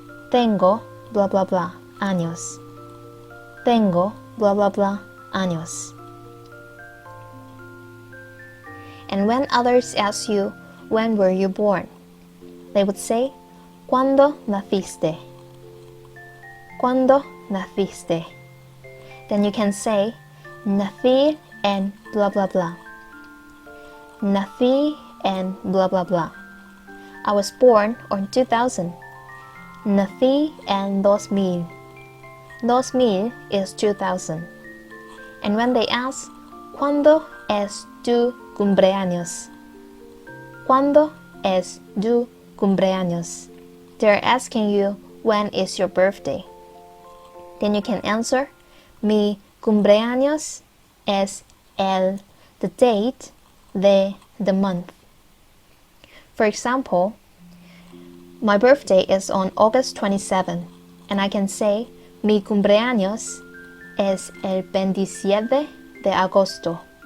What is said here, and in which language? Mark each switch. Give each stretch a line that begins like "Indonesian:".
Spanish: Tengo blah blah blah años. Tengo blah blah blah años.
English: And when others ask you, when were you born?
Spanish: They would say, ¿Cuándo naciste? ¿Cuándo naciste?
English: Then you can say,
Spanish: nací en blah blah blah. Nací en blah blah blah.
English: I was born on 2000.
Spanish: Nací en 2000. 2000 is 2000.
English: And when they ask,
Spanish: ¿Cuándo es tu cumpleaños? ¿Cuándo es tu cumpleaños?
English: They're asking you, when is your birthday? Then you can answer,
Spanish: mi cumpleaños es
English: the date, the month. For example, my birthday is on August 27, and I can say,
Spanish: mi cumpleaños es el 27 de agosto.